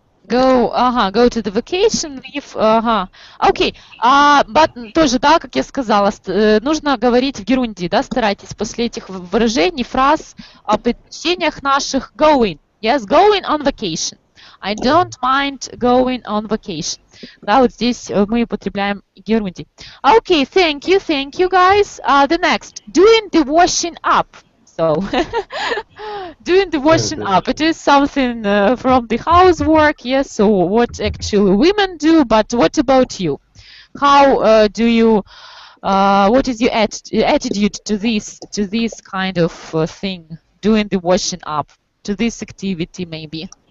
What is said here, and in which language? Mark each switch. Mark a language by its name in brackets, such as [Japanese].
[English] Go to the vacation, leave, [Russian] Окей, but тоже, да, как я сказала, нужно говорить в герундии, да, старайтесь после этих выражений, фраз о предпочтениях наших [English] going, yes, going on vacation. I don't mind going on vacation. [Russian] Да, вот здесь мы употребляем герундий. [English] Okay, thank you guys. The next, doing the washing up. So, doing the washing up, it is something from the housework, yes, so what actually women do, but what about you? How do you, what is your attitude to this kind of thing, doing the washing up, to this activity maybe?